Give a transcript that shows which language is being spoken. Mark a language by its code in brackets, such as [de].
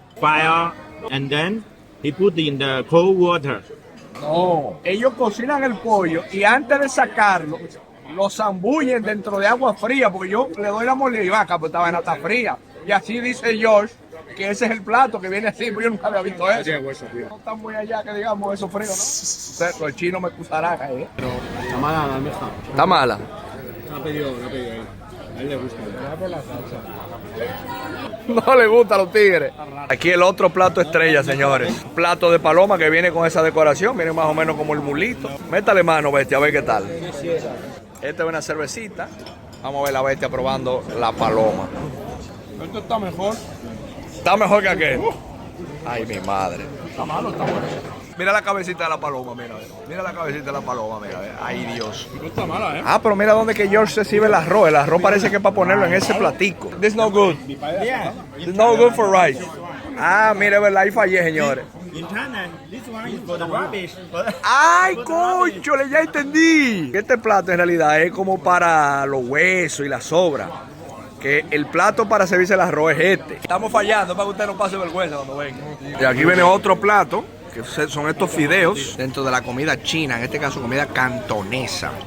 [en] Fire, and then he put in the cold water. [es] No, ellos cocinan el pollo y antes de sacarlo, lo zambullen dentro de agua fría, porque yo le doy la mordida y vaca, pues esta vaina está fría. Y así dice George que ese es el plato que viene así, pero yo nunca había visto eso. No está muy allá que digamos eso frío, ¿no? Los chinos me excusarán, Pero está mala la almeja. Está mala. La ha pedido él. A él le gusta. Por la salsa. No le gustan los tigres. Aquí el otro plato estrella, señores. Un plato de paloma que viene con esa decoración. Viene más o menos como el mulito. Métale mano, bestia, a ver qué tal. Esta es una cervecita. Vamos a ver la bestia probando la paloma. Esto está mejor. Está mejor que aquel. Ay, mi madre. Está malo, está bueno. Mira la cabecita de la paloma, mira. Mira la cabecita de la paloma, mira. Ay, Dios. No está mala, Ah, pero mira dónde que George se sirve el arroz. El arroz parece que es para ponerlo en ese platico. [en] This is no good. It's no good for rice. [es] Ah, mira, verdad, ahí fallé, señores. [en] In China, this one is for the rubbish. [es] ¡Ay, conchole! Ya entendí. Este plato en realidad es como para los huesos y la sobra. Que el plato para servirse el arroz es este. Estamos fallando para que usted no pase vergüenza cuando venga. Y aquí viene otro plato, que son estos fideos dentro de la comida china, en este caso comida cantonesa.